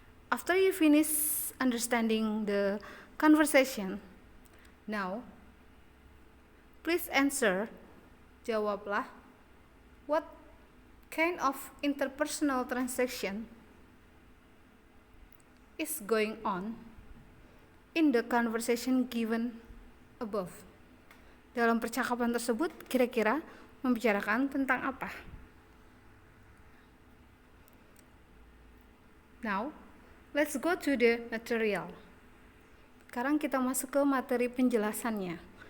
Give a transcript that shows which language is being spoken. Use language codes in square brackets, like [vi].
[en] After you finish understanding the conversation, now please answer, [id] jawablah, [en] what kind of interpersonal transaction is going on in the conversation given above. [id] Dalam percakapan tersebut kira-kira membicarakan tentang apa? [en] Now, let's go to the material. [id] Sekarang kita masuk ke materi penjelasannya.